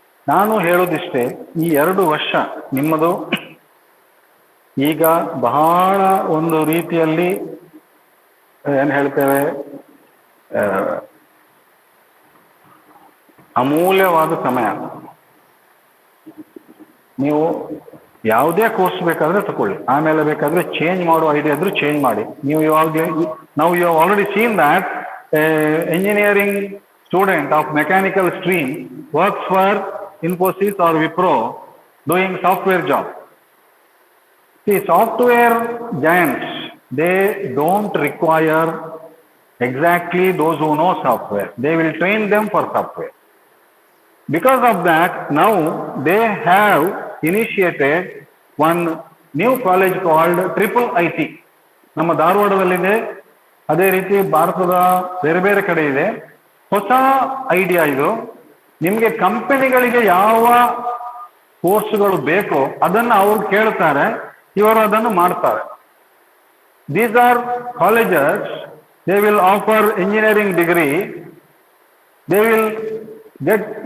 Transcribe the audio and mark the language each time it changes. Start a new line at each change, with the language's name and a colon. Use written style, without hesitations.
Kannada: ನಾನು ಹೇಳೋದಿಷ್ಟೇ, ಈ 2 ವರ್ಷ ನಿಮ್ಮದು ಈಗ ಬಹಳ ಒಂದು ರೀತಿಯಲ್ಲಿ ಏನು ಹೇಳ್ತೇವೆ, ಅಮೂಲ್ಯವಾದ ಸಮಯ. ನೀವು ಯಾವುದೇ ಕೋರ್ಸ್ ಬೇಕಾದ್ರೆ ತಗೊಳ್ಳಿ, ಆಮೇಲೆ ಬೇಕಾದ್ರೆ ಚೇಂಜ್ ಮಾಡೋ ಐಡಿಯಾ ಇದ್ರೂ ಚೇಂಜ್ ಮಾಡಿ. ನೀವು ಇವಾಗ ನಾವು
English: You already seen that engineering student of mechanical stream works for Infosys or Wipro doing software job. See, software giants, they don't require exactly those who know software. They will train them for software. Because of that, now they have initiated one new college called Triple IT.
Kannada: ನಮ್ಮ ಧಾರವಾಡದಲ್ಲಿದೆ, ಅದೇ ರೀತಿ ಭಾರತದ ಬೇರೆ ಬೇರೆ ಕಡೆ ಇದೆ. ಹೊಸ idea ಇದು. ನಿಮಗೆ ಕಂಪನಿಗಳಿಗೆ ಯಾವ ಕೋರ್ಸ್ಗಳು ಬೇಕೋ ಅದನ್ನು ಅವ್ರು ಕೇಳ್ತಾರೆ, ಇವರು ಅದನ್ನು ಮಾಡ್ತಾರೆ.
English: These are colleges, they will offer engineering degree, they will get.